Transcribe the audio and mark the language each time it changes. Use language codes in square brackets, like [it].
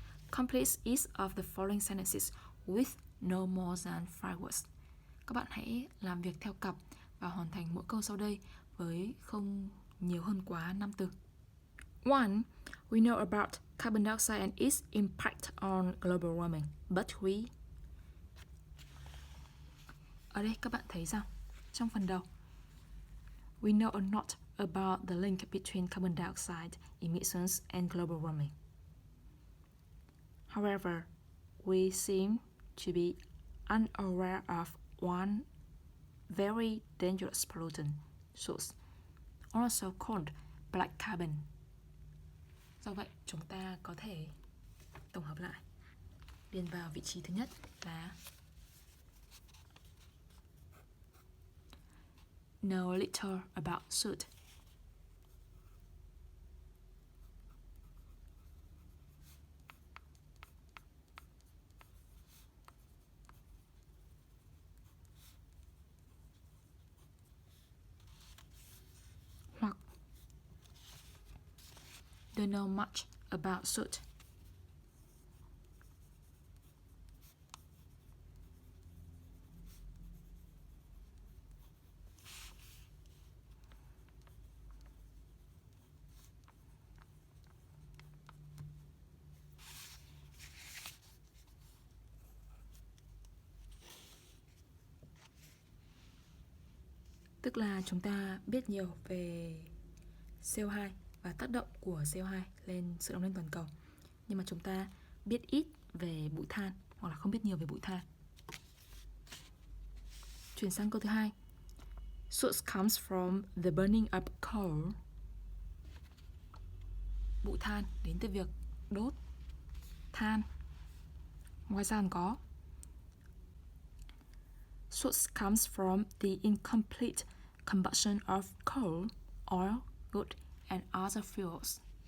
[en] Complete each of the following sentences with no more than 5 words. [vi] Các bạn hãy làm việc theo cặp và hoàn thành mỗi câu sau đây với không nhiều hơn quá 5 từ. 1. [en] We know about carbon dioxide and its impact on global warming, but we... [vi] Ở đây các bạn thấy rằng trong phần đầu [en] we know a lot about the link between carbon dioxide emissions and global warming. However, we seem to be unaware of one very dangerous pollutant source, also called black carbon. [vi] Do vậy, chúng ta có thể tổng hợp lại. Điền vào vị trí thứ nhất là [en] know a little about suit. Hoặc don't know much about suit. [vi] Tức là chúng ta biết nhiều về CO2 và tác động của CO2 lên sự nóng lên toàn cầu, nhưng mà chúng ta biết ít về bụi than hoặc là không biết nhiều về bụi than. Chuyển sang câu thứ hai. [en] Soot comes from the burning of coal. [vi] Bụi than đến từ việc đốt than. Ngoài ra còn có [en] soot comes from the incomplete combustion of coal, oil, wood and other fuels.